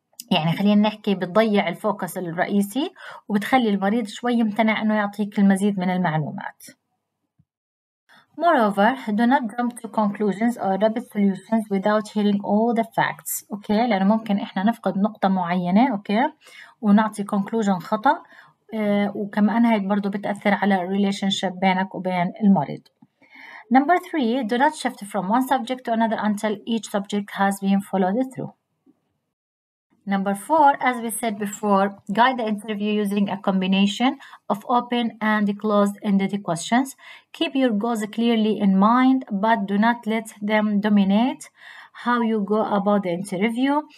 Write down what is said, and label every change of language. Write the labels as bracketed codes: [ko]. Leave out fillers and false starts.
[ar] يعني خلينا نحكي بتضيع الفوكس الرئيسي وبتخلي المريض شوي يمتنع إنه يعطيك المزيد من المعلومات. [en] Moreover, do not jump to conclusions or rapid solutions without hearing all the facts. [ar] أوكي، لأنه ممكن إحنا نفقد نقطة معينة أوكي ونعطي conclusion خطأ وكمان هاي برضو بتأثر على relationship بينك وبين المريض. [en] Number 3, do not shift from one subject to another until each subject has been followed through. Number 4, as we said before, guide the interview using a combination of open and closed-ended questions. Keep your goals clearly in mind, but do not let them dominate how you go about the interview.